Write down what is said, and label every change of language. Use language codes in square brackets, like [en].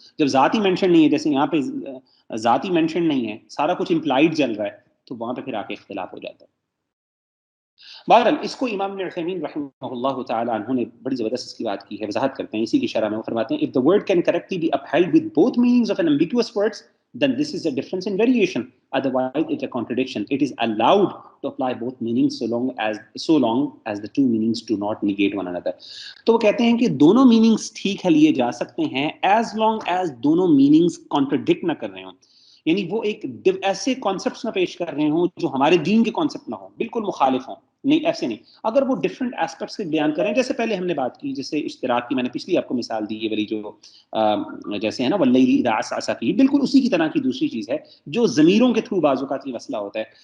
[ur] جب ذات he mentioned نہیں ہے، جیسے یہاں پہ ذات ہی مینشنڈ نہیں ہے، سارا کچھ امپلائڈ چل رہا ہے، تو وہاں پہ پھر آ کے اختلاف ہو جاتا ہے. بہرحال اس کو امام ابن عثیمین رحمہ اللہ تعالی عنہ نے بڑی زبردست اس کی بات کی ہے، وضاحت کرتے ہیں اسی کی شرح میں. وہ فرماتے ہیں [en] if the word can correctly be upheld with both meanings of an ambiguous words, then this is a difference in variation, otherwise it's a contradiction. It is allowed to apply both meanings so long as the two meanings do not negate one another. [ur] تو وہ کہتے ہیں کہ دونوں meanings ٹھیک ہے لیے جا سکتے ہیں [en] as long as [ur] دونوں meanings contradict نہ کر رہے ہوں، یعنی وہ ایک ایسے کانسیپٹس نہ پیش کر رہے ہوں جو ہمارے دین کے کانسیپٹ نہ ہوں، بالکل مخالف ہوں. نہیں، ایسے نہیں. اگر وہ ڈفرینٹ ایسپیکٹس سے بیان کریں، جیسے پہلے ہم نے بات کی، جیسے اشتراک کی میں نے پچھلی آپ کو مثال دی، یہ والی جو جیسے ہے نا واللیل اذا عسعس کی، بالکل اسی کی طرح کی دوسری چیز ہے جو ضمیروں کے تھرو بعض اوقات یہ مسئلہ ہوتا ہے.